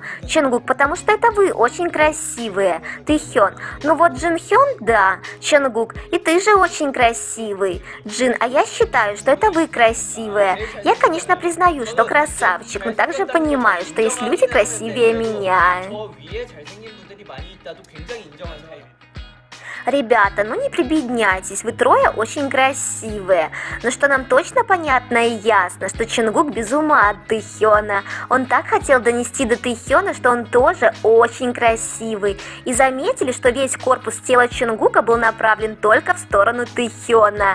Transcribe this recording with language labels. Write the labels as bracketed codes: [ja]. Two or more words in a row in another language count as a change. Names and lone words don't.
[ru] Чонгук: «Потому что это вы очень красивые». Тэхён: «Ну вот Джин Хён, да». Чонгук: «И ты же очень красивый». Джин: «А я считаю, что это вы красивые. Я, конечно, признаю, что красавчик, но также понимаю, что есть люди красивее меня». [ko] 저 위에 잘생긴 분들이 많이 있다도 굉장히 인정하는 타입입니다. [ru] Ребята, ну не прибедняйтесь, вы трое очень красивые. Но что нам точно понятно и ясно, что Чонгук без ума от Тэхёна. Он так хотел донести до Тэхёна, что он тоже очень красивый. И заметили, что весь корпус тела Чонгука был направлен только в сторону Тэхёна.